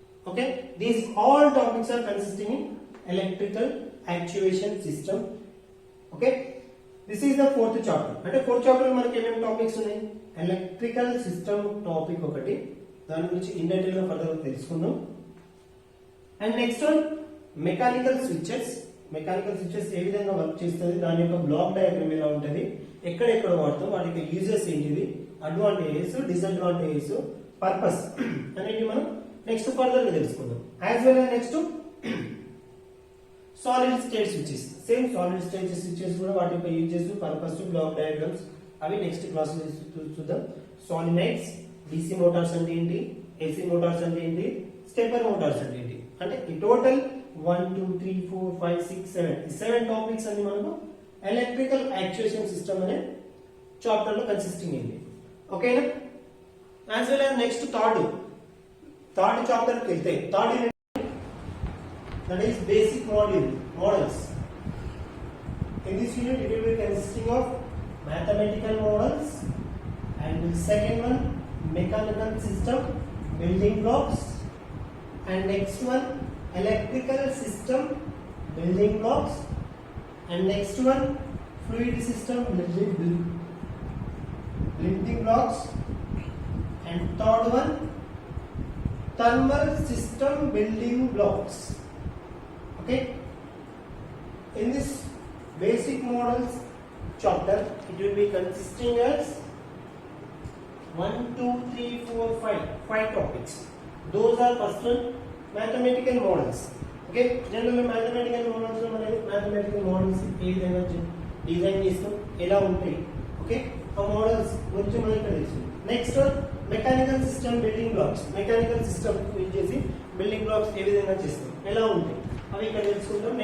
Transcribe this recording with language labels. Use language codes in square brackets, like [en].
[en] Okay, these all topics are consisting in electrical actuation system. Okay, this is the fourth chapter. [te] అంటే fourth chapter లో మనకి ఏమేమి topics ఉన్నాయి, electrical system topic ఒకటి, దాని గురించి ఇన్ డీటెయిల్ గా ఫర్దర్ తెలుసుకుందాం. And next one mechanical switches ఏ విధంగా వర్క్ చేస్తుంది, దాని యొక్క బ్లాక్ డయాగ్రామ్ ఎలా ఉంటుంది, ఎక్కడెక్కడ వాడతాం, వాటి యొక్క యూజెస్ ఏంటిది, అడ్వాంటేజెస్, డిసడ్వాంటేజెస్, పర్పస్ అనేది మనం నెక్స్ట్ ఫర్దర్ గా తెలుసుకుందాం. [en] as well as [te] next solid state switches, same solid state switches కూడా వాటి యొక్క యూజెస్, పర్పస్, బ్లాక్ డయాగ్రామ్స్ అవి నెక్స్ట్ క్లాస్ లో చూద్దాం. సాలినాయిడ్స్, డిసి మోటార్స్ అంటే ఏంటి, ఏసీ మోటార్స్ అంటే ఏంటి, స్టెప్పర్ మోటార్స్ అంటే ఏంటి, అంటే ఈ టోటల్ 1 2 3 4 5 6 7 ఈ 7 టాపిక్స్ అన్ని మనకు ఎలక్ట్రికల్ యాక్చుయేషన్ సిస్టమ్ అనే చాప్టర్ లో కన్సిస్టింగ్ అయింది. ఓకేనా, [en] as well as [te] next third chapter కి వెళ్తే third unit [en] That is basic models. In this unit it will be consisting of mathematical models, and second one mechanical system building blocks, and next one electrical system building blocks, and next one fluid system building blocks, and third one thermal system building blocks. Okay, in this basic models chapter it will be consisting as 1 2 3 4 5 topics. Those are first one mathematical models. [te] Okay, generally mathematical models లో మనకి mathematical models ఏ విధంగా design చేస్తాం, ఎలా ఉంటాయి, okay, ఆ models గురించి మనం ఇక్కడ తెలుసుకుందాం. Next one mechanical system building blocks, mechanical system use చేసి బిల్డింగ్ బ్లాక్స్ ఏ విధంగా చేస్తాం, ఎలా ఉంటాయి అవి ఇక్కడ తెలుసుకుంటాం.